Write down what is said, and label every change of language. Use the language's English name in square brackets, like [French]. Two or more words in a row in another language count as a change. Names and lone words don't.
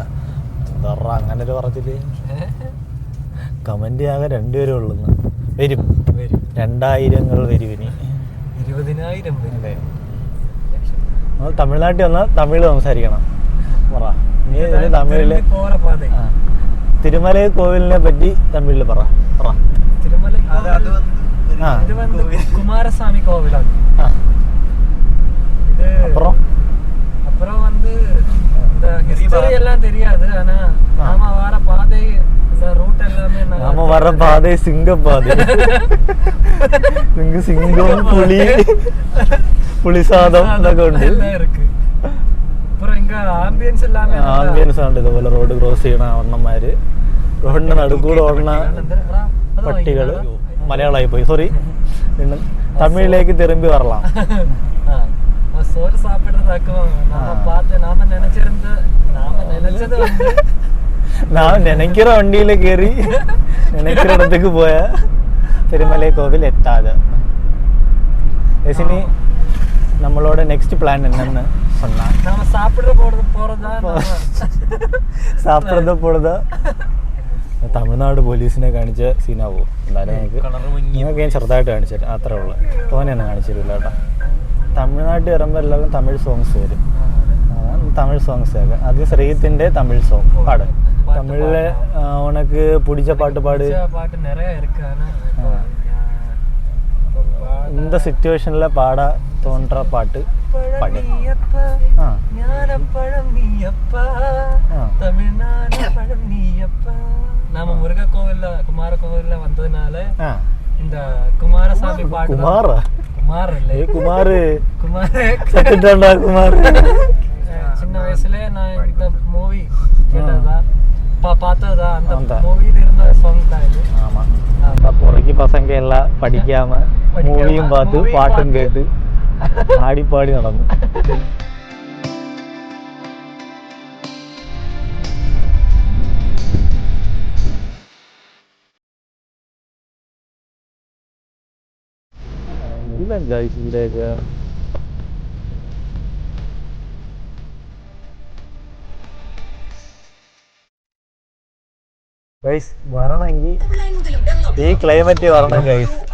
[Malayalam] എന്താ അങ്ങനെ ഒരു പറച്ചില്. കമന്റ് ആകെ 2 പേരേ ഉള്ളു. വരും 2000 വരും ഇനി. 20,000 നമ്മൾ തമിഴ്നാട്ടിൽ വന്നാൽ തമിഴ് സംസാരിക്കണം. പറ നീ തമിഴില് തിരുമല കോവിലിനെ പറ്റി തമിഴില് പറ. குமாரசாமி கோவிലാണ്. [Tamil] இது அப்புறம் வந்து இந்த ஹிஸ்டரி எல்லாம் தெரியாது. ஆனா நாம வர பாதை இந்த ரூட் எல்லாமே நாம வர பாதை சிங்கப்பாதை. சிங்கம் புலி சாதம் இதெல்லாம் இருக்கு. அப்புறம் இங்க ஆம்பியன்ஸ் எல்லாமே [Malayalam] ആംബിയൻസ് ആണ്. ഇതുപോലെ [English] road cross [Malayalam] ചെയ്യണ ഒണ്ണന്മാര്, റോഡിന്റെ നടുക്കൂടെ ഓടണ പട്ടികള്. മലയാളമായി പോയി, സോറി. തമിഴിലേക്ക് [Tamil] திரும்பி வரலாம். சோறு சாப்பிடுறதாக்கும் நாம பார்த்து நாம நினைக்கிற வண்டியில கேറി நினைக்கிற இடத்துக்கு போய திருமலை கோவில் எட்டாது. இனி நம்மளோட [English] next plan [Tamil] என்னன்னு சொன்னா நாம சாப்பிடுற [Malayalam] പോണതാ. തമിഴ്നാട് പോലീസിനെ കാണിച്ച സീനാവോ. എന്നാലും നിങ്ങൾക്ക് ഞാൻ ചെറുതായിട്ട് കാണിച്ചു തരാം. അത്രേ ഉള്ളു. തോനെയൊന്നും കാണിച്ചു തരില്ല കേട്ടോ. തമിഴ്നാട്ടിൽ വരുമ്പോൾ എല്ലാവരും തമിഴ് സോങ്സ് വരും. തമിഴ് സോങ്സ് കേൾക്കാം. അത് ശ്രീത്തിന്റെ തമിഴ് സോങ് പാട്. [Tamil] தமிழில் உனக்கு பிடிச்ச பாட்டு பாடு. இந்த சிச்சுவேஷன்ல பாட தோன்ற பாட்டு பாடு. நாம முருக கோவில்ல குமார கோவில்ல வந்ததுனால இந்த குமாரசாமி பாட்டு. குமார் இல்ல, குமார் சத்துட்டாண்டா குமார். சின்ன வயசுல நான் இந்த மூவி கேட்டதா பார்த்ததா அந்த மூவில இருந்த சாங் தான் இது. ஆமா, பொறுக்கி பசங்க எல்லாம் படிக்காம மூவியும் பார்த்து பாட்டும் கேட்டு ஆடி பாடி நடந்து. [Malayalam] ഇവിടെയൊക്കെ ഗൈസ് വരണമെങ്കിൽ ഈ ക്ലൈമറ്റ് വരണം ഗൈസ്.